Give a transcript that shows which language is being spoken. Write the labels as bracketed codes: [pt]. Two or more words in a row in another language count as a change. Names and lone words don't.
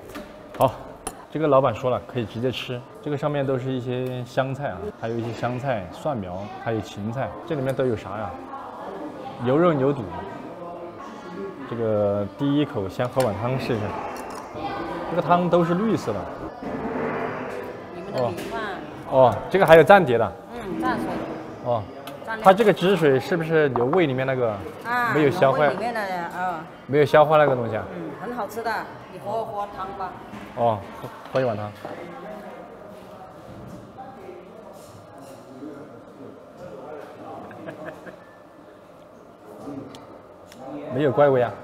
[zh] 好，這個老闆說了可以直接吃。這個上面都是一些香菜啊，還有一些香菜、蒜苗，還有芹菜。這裡面都有啥呀？牛肉、牛肚。這個第一口先喝碗湯試試，這個湯都是綠色的。你們的米飯。哦，這個還有蘸碟的。蘸水。哦，它這個汁水是不是牛胃裡面那個沒有消化？裡面的沒有消化那個東西啊？很好吃的，你喝湯吧。哦，喝一碗湯。沒有怪味啊，